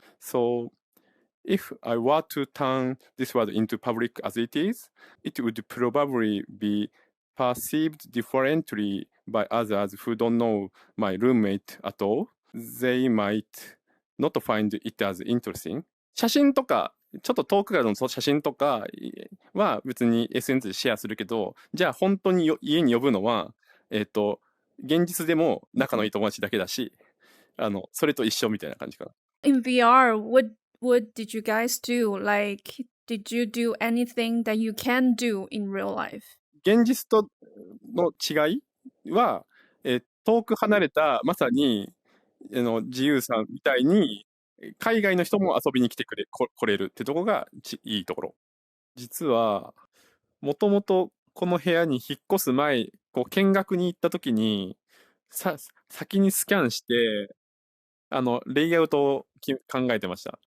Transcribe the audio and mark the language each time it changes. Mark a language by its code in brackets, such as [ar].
[en] So if I were to turn this world into public as it is, it would probably be perceived differently by others who don't know my roommate at all. They might not find it as interesting. [ja] 写真とか、ちょっと遠くからの写真とかは別に SNS でシェアするけど、じゃあ本当に家に呼ぶのは、現実でも仲のいい友達だけだし、それと一緒みたいな感じかな。 [en] In VR, What did you guys do? Like, did you do anything that you can do in real life? [ja] 現実との違いは、遠く離れたまさに自由さんみたいに海外の人も遊びに来れるってとこがいいところ。実はもともとこの部屋に引っ越す前、こう見学に行った時に先にスキャンしてレイアウトを考えてました。